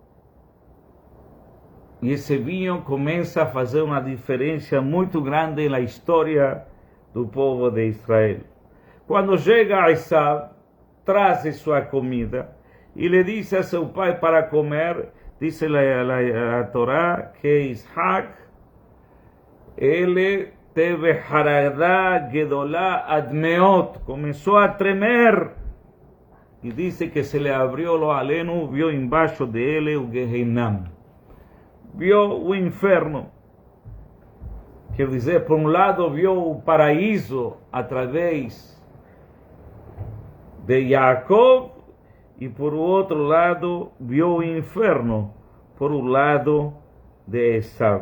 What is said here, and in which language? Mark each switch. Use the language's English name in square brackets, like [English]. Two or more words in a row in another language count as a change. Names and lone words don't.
[Portuguese] E esse vinho começa a fazer uma diferença muito grande na história do povo de Israel. Quando chega Esaú, traz sua comida e lhe diz a seu pai para comer, diz a Torá que Isaac, ele teve [Hebrew] חרדה גדולה עד מאד, [Portuguese] começou a tremer, e disse que se lhe abriu o aleno, viu embaixo dele o Gehinam, viu o inferno. Quer dizer, por um lado viu o paraíso através de Jacob, e por outro lado viu o inferno por o lado de Esaú.